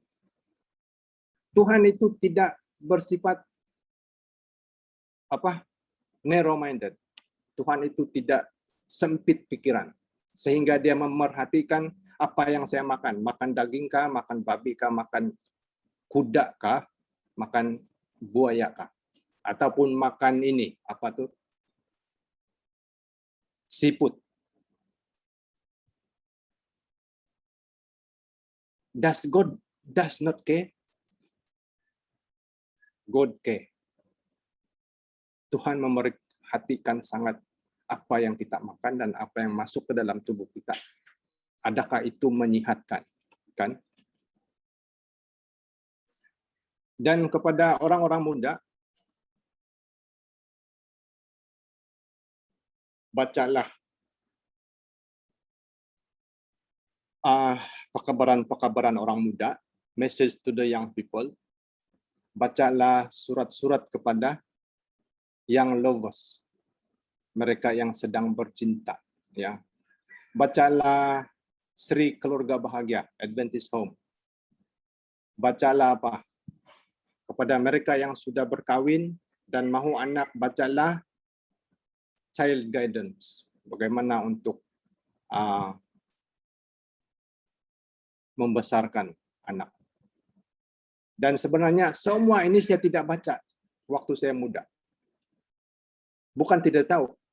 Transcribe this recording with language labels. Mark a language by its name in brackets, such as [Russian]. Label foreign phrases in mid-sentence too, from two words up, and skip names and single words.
[Malay] Tuhan itu tidak bersifat narrow-minded. Tuhan itu tidak sempit pikiran, sehingga dia memerhatikan apa yang saya makan. Makan daging kah, makan babi kah, makan kuda kah, makan buaya kah, ataupun makan ini, seafood. [English] Does God does not care? God care. [Malay] Tuhan memerhatikan sangat apa yang kita makan dan apa yang masuk ke dalam tubuh kita. Adakah itu menyihatkan, kan? Dan kepada orang-orang muda, bacalah pekabaran orang muda, [English] message to the young people. [Malay] Bacalah surat-surat kepada [English] young lovers, [Malay] mereka yang sedang bercinta, ya. Bacalah Sri Keluarga Bahagia, Adventist Home. Bacalah kepada mereka yang sudah berkahwin dan mahu anak, bacalah Child Guidance, bagaimana untuk membesarkan anak. Dan sebenarnya semua ini saya tidak baca waktu saya muda. Bukan tidak tahu.